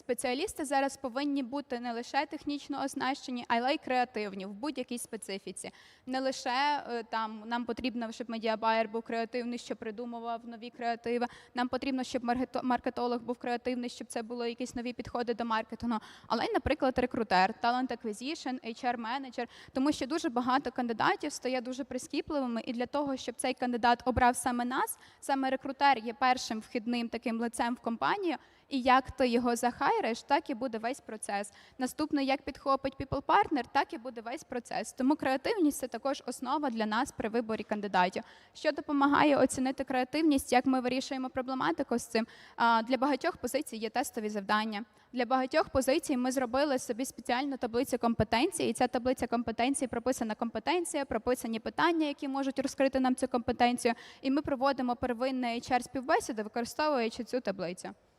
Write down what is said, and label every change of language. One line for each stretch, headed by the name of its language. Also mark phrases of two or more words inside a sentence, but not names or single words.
Ukrainian: Спеціалісти зараз повинні бути не лише технічно оснащені, але й креативні в будь-якій специфіці. Не лише нам потрібно, щоб медіабайер був креативний, щоб придумував нові креативи, нам потрібно, щоб маркетолог був креативний, щоб це були якісь нові підходи до маркетингу, але й, наприклад, рекрутер,
English: talent acquisition,
Ukrainian: HR-менеджер, тому що дуже багато кандидатів стає дуже прискіпливими, і для того, щоб цей кандидат обрав саме нас, саме рекрутер є першим вхідним таким лицем в компанію, І як ти його захайриш, так і буде весь процес. Наступне, як підхопить
English: people partner,
Ukrainian: так і буде весь процес. Тому креативність – це також основа для нас при виборі кандидатів. Що допомагає оцінити креативність, як ми вирішуємо проблематику з цим? Для багатьох позицій є тестові завдання. Для багатьох позицій ми зробили собі спеціальну таблицю компетенцій, і ця таблиця компетенцій прописана компетенція, прописані питання, які можуть розкрити нам цю компетенцію, і ми проводимо первинний HR-співбесіди, використовуючи цю таблицю.